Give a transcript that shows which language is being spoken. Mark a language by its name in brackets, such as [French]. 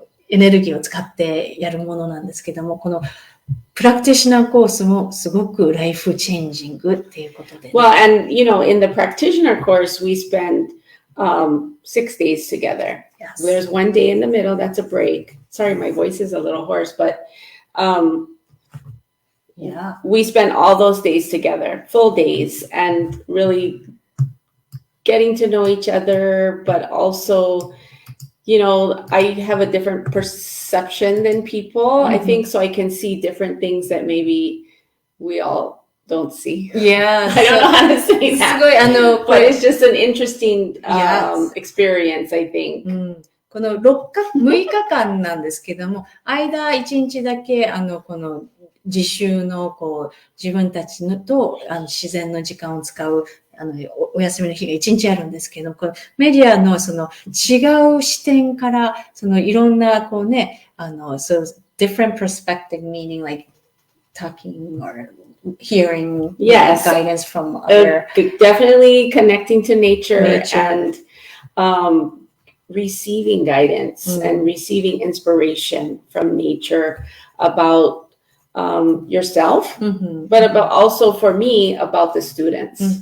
[Japanese] エネルギーを使ってやるものなんですけども、このプラクティショナーコースもすごくライフチェンジングっていうことで、ね。 [English] Well, and in the practitioner course, we spend 6 days together. Yes. There's one day in the middle that's a break. Sorry, my voice is a little hoarse, but Yeah. we spend all those days together, full days, and really getting to know each other, but also, I have a different perception than people, I think, so I can see different things that maybe we all don't see. Yeah. I don't know how to say [Japanese] す [English] that, [Japanese] ごい、 [English] but it's just an interesting Yes. experience, I think. [Japanese] この6日間なんですけども、間1日だけ、この自習の、自分たちのと、自然の時間を使う、お休みの日が1日あるんですけど、このメディアのその違う視点から、そのいろんな、 [English] so different perspective, meaning like talking or hearing Yes. guidance from other. Definitely connecting to nature. And receiving guidance and receiving inspiration from nature about yourself, but about also for me about the students.